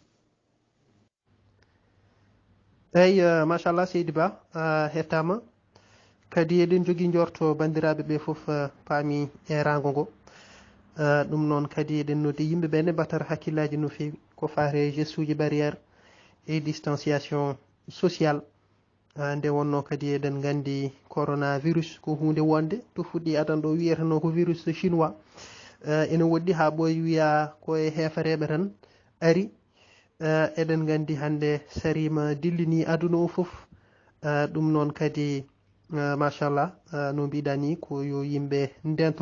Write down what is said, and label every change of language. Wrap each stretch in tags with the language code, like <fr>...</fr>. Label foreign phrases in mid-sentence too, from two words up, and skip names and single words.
<ff>eyyi machallah Seydi Ba hettama kadi eɗen jogui jorto bandiraɓe ɓe foof paami e rango ngo ɗum noon kadi eɗen noddi yimɓeɓe ne mbatata hakkillaji no fewi ko faare gestuji</ff> <fr>barrière et distanciation sociale</fr> <ff>nde wonno kadi eɗen gandi coronavirus ko hunde wonde to fuɗɗi adan ɗo wiyetano ko</ff> <fr>virus chinois</fr> <ff>ene woɗɗi ha ɓoy wiya koye heefareɓe tan ari eɗen gandi hande sarima dillini aduna o foof ɗum noon kadi machallah no mbiɗa ni ko yo yimɓe ndento</ff>